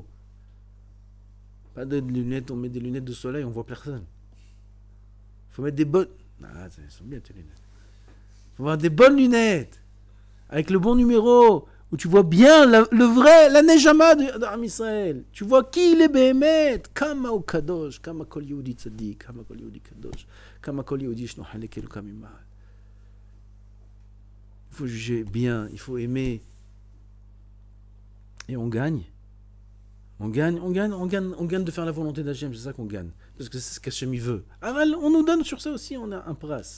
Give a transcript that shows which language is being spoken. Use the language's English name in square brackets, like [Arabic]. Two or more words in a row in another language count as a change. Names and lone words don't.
[French] Pas de lunettes, on met des lunettes de soleil, on voit personne. Il faut mettre des bonnes. Ah, elles sont bien tes lunettes. Il faut avoir des bonnes lunettes avec le bon numéro où tu vois bien le vrai, la nejama d'Am Israël. Tu vois qui il est [Hebrew] באמת, כמה הוא קדוש, כמה כל יהודי צדיק, כמה כל יהודי קדוש. [French] Il faut juger bien, il faut aimer. Et on gagne. On gagne de faire la volonté d'Hachem, c'est ça qu'on gagne. Parce que c'est ce qu'Hachem il veut. Alors, on nous donne sur ça aussi, on a un pras.